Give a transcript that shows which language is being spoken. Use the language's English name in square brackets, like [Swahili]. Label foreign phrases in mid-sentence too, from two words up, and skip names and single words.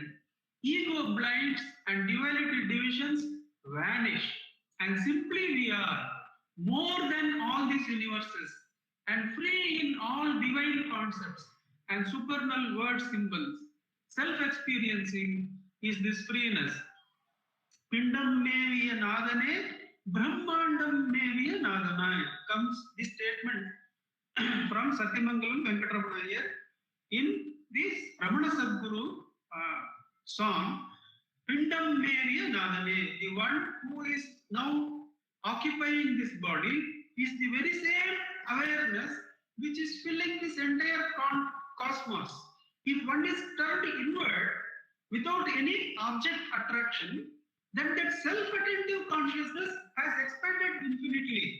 [English] Ego blinds and duality divisions vanish, and simply we are more than all these universes and free in all divine concepts and supernal word symbols. Self-experiencing is this freeness. [Tamil] பிண்டம் மேவிய நாதனே, பிரம்மாண்டம் மேவிய நாதனா. [English] Comes this statement from Satyamangalam Venkatesh in this Ramana Sadguru song. [Tamil] பிண்டம் மேவிய நாதனே. [English] The one who is now occupying this body is the very same awareness which is filling this entire cosmos. If one is turned inward without any object attraction, then that self-attentive consciousness has expanded infinitely.